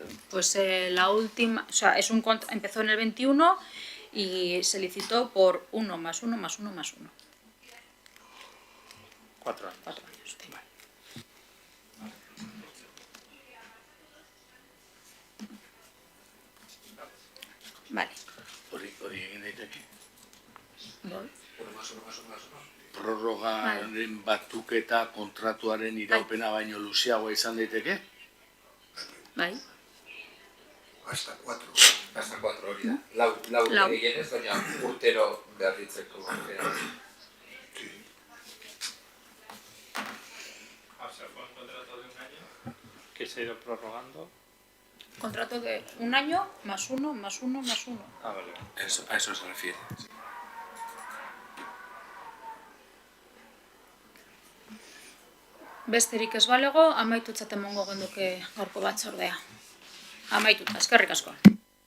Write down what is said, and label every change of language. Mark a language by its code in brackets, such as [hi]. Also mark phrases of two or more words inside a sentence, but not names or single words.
[es] Pues la última, o sea, empezó en el 21 y se licitó por 1 más 1 más 1 más 1. 4 años. 4 años. Sí. Vale. [eu] Hori egin daiteke. Bai. Prorrogaren batuketa kontratuaren iraupena baino luzeagoa izan daiteke? Bai. Hasta 4 hori da. Lau gehienez, baina urtero berritzeko. [es] O sea, fue un contrato de un año que se ha ido prorrogando. Contrato de 1 año más 1 más 1 más 1. Ah, vale. A eso se refiere. [eu] Besterik ez balego, amaitutzat emongo genduke gaurko batzordea. Amaituta, eskerrik asko.